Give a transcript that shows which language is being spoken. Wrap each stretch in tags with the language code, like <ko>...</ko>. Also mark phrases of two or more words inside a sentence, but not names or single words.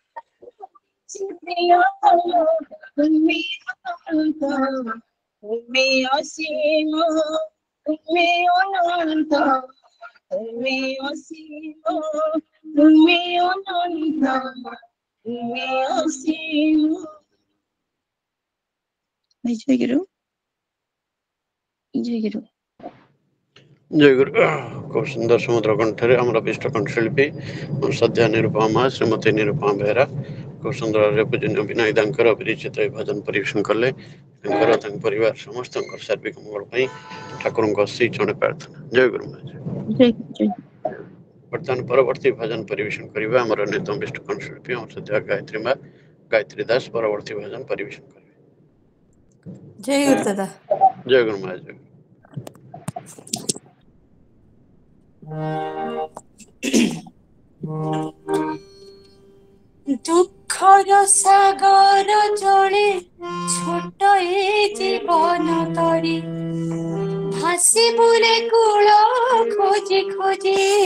<bn>তুমি অনন্ত, তুমি অসীম, তুমি অনন্ত, তুমি অসীম, তুমি অনন্ত, তুমি অসীম। জয় গুরু, জয় গুরু।</bn> <or>ଜୟ ଗୁରୁ। ଖୁବ ସୁନ୍ଦର ସମୁଦ୍ର କଣ୍ଠରେ ଆମର ବିଷ୍ଟ କଣ୍ଠଶିଳ୍ପୀ ଶ୍ରଦ୍ଧା ନିରୁପମା ମା ଶ୍ରୀମତୀ ନିରୁପମା ବେହେରା ଖୁବ ସୁନ୍ଦର ଭାବରେ ପୂଜନୀୟ ବିନୟ ତାଙ୍କର ବିରଚିତ ଏହି ଭଜନ ପରିବେଷଣ କଲେ। ତାଙ୍କର ତାଙ୍କ ପରିବାର ସମସ୍ତଙ୍କର ସାର୍ବିକ ମଙ୍ଗଳ ପାଇଁ ଠାକୁରଙ୍କ ଶ୍ରୀ ଚରଣରେ ପ୍ରାର୍ଥନା। ଜୟ ଗୁରୁ ମା। ବର୍ତ୍ତମାନ ପରବର୍ତ୍ତୀ ଭଜନ ପରିବେଷଣ କରିବା ଆମର ଅନ୍ୟତମ ବିଷ୍ଟ କଣ୍ଠଶିଳ୍ପୀ ଆମର ଶ୍ରଦ୍ଧା ଗାୟତ୍ରୀ ମା ଗାୟତ୍ରୀ ଦାସ ପରବର୍ତ୍ତୀ ଭଜନ ପରିବେଷଣ କରିବେ। ଜୟ ଗୁରୁ ଦାଦା। ଜୟ ଗୁରୁ ମା। ଜୟ ଗୁରୁ। ଦୁଃଖର ସାଗର ଜଳେ ଛୋଟ ଏ ଜୀବନ ତରି, ଭାସି ବୁଲେ କୂଳ ଖୋଜି ଖୋଜି,</or>